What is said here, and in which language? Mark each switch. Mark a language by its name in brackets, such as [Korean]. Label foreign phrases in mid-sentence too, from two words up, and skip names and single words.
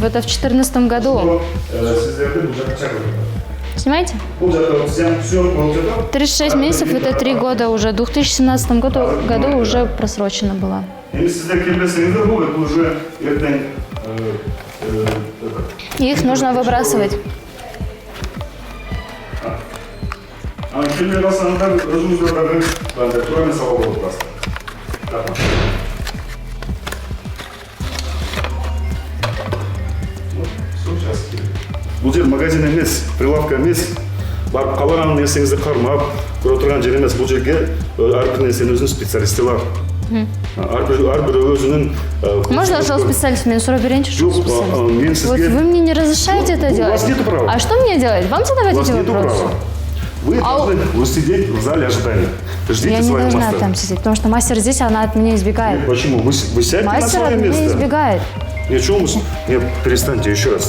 [Russian] Это в 2014 году. Снимаете? 36 месяцев это 3 года уже. В 2017 году уже просрочено было. Их нужно выбрасывать. [Kazakh] Бұл жер магазин емес, прилавка емес. Барып қалаған нәрсеңізді қармап, көріп отырған жер емес. Бұл жерге әрбір нәрсенің өзінің специалисті бар. Әрбір өзінің... [Russian] Можно, что специалист мне [Kazakh] сұрап берейінші, [Russian] что [Kazakh] Жоқ, [Russian] специалист? [Kazakh] мен [Russian] Вот [Kazakh] сізге... [Russian] вы мне не разрешаете это У делать. вас нету права. А что мне делать? Вам задавать У вас эти нету вопросы? права. Вы должны сидеть в зале ожидания. Ждите Я не своего должна мастера. там сидеть, потому что мастер здесь, она от меня избегает. Почему? Вы сядьте на Мастер свое от меня место. избегает. Ничего, нет, перестаньте еще раз.